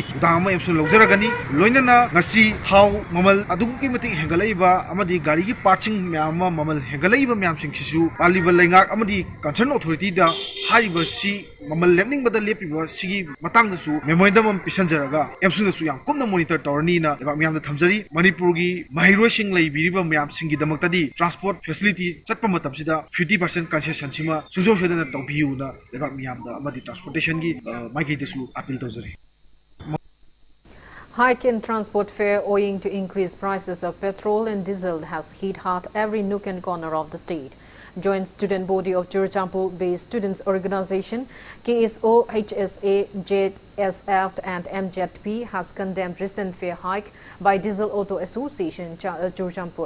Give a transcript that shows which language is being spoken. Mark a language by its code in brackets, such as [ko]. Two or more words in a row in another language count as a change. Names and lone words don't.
[mni] udama epson lojaragani loinana ngasi thau mamal adugi mati hengalaiba amadi gari gi parching myama mamal hengalaiba myam sing sisu paliba lengak amadi [en] concern authority [mni] da haiba si mamal lemning bada lepiba sigi matang da su memoidam am pisanjaraga epson su yam kumna monitor towerni na eba myam da thamjari manipur gi mahiro sing leibiriba myam sing gi damaktadi [en] transport facility [mni] chatpa matamsida 50% concession sima sujo shedana tawbiu na lebak miyam da amadi transportation gi maigi desu appeal tawjari [en] Hike in transport fare owing to increased prices of petrol and diesel has hit hard every nook and corner of the state. Joint student body of Churachandpur-based students organization KSO, HSA, JSF and MZP has condemned recent fare hike by Diesel Auto Association Churachandpur.